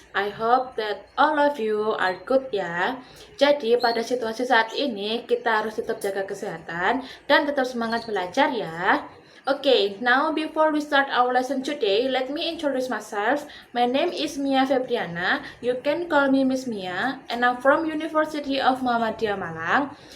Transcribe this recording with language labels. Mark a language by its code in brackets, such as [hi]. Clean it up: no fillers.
[en] I hope that all of you are good ya. [id] Jadi, pada situasi saat ini kita harus tetap jaga kesehatan dan tetap semangat belajar ya. [en] Okay, now before we start our lesson today, let me introduce myself. My name is Mia Febriana. You can call me Miss Mia, and I'm from University of Muhammadiyah Malang.